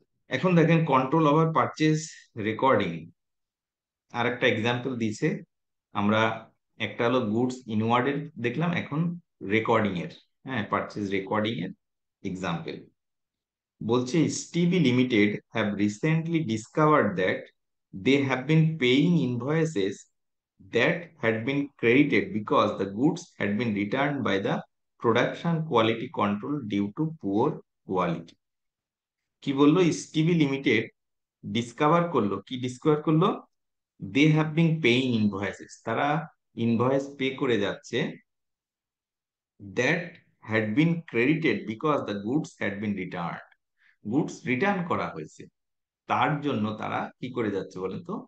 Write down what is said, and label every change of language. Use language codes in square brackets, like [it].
[bn] এখন দেখেন control over purchase recording, আর একটা এক্সাম্পল দিয়েছে। আমরা একটা হলো গুডস ইনওয়ার্ডের দেখলাম, এখন রেকর্ডিং এর, হ্যাঁ, পারচেজ রেকর্ডিং এর এক্সাম্পল। বলছে [en] Stevie Limited have recently discovered that they have been paying invoices that had been credited because the goods had been returned by the production quality control due to poor quality। [bn] কি বললো? স্টিভি limited discover করলো, কি discover করলো? [en] they have been paying invoices, [bn] তারা invoice pay করে যাচ্ছে, [en] that had been credited because the goods had been return, [bn] goods return করা হয়েছে তার জন্য তারা কি করে যাচ্ছে বলেন তো?